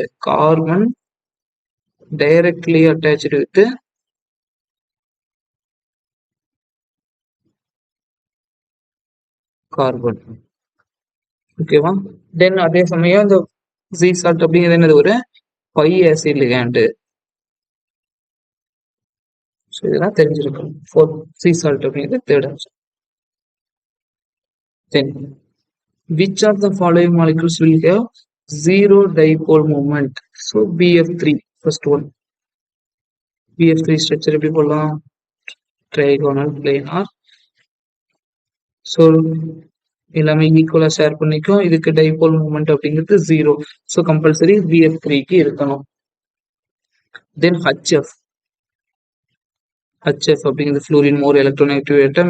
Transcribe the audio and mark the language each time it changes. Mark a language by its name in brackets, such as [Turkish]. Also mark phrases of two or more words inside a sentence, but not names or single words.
[English] carbon directly attached with carbon. [Tamil] ஓகேவா? தென் அதே சமயம் இந்த [English] Z salt [Tamil] அப்படிங்கிறது என்னது? ஒரு [English] pi acid ligand. [Tamil] ஸோ இதெல்லாம் தெரிஞ்சிருக்கும். [English] Z salt [Tamil] அப்படிங்கிறது [English] third option. தென் which of the following molecules will have zero dipole moment? So BF3 first one. BF3 structure எப்படி போடலாம்? trigonal planar. [Tamil] ஸோ எல்லாமே [English] equally share [Tamil] பண்ணிக்கும். இதுக்கு [English] dipole moment [Tamil] அப்படிங்கிறது 0. [English] so compulsory [Tamil] BF3க்கு இருக்கணும். தென் HF அப்படிங்கிறது [English] fluorine more electronegative atom.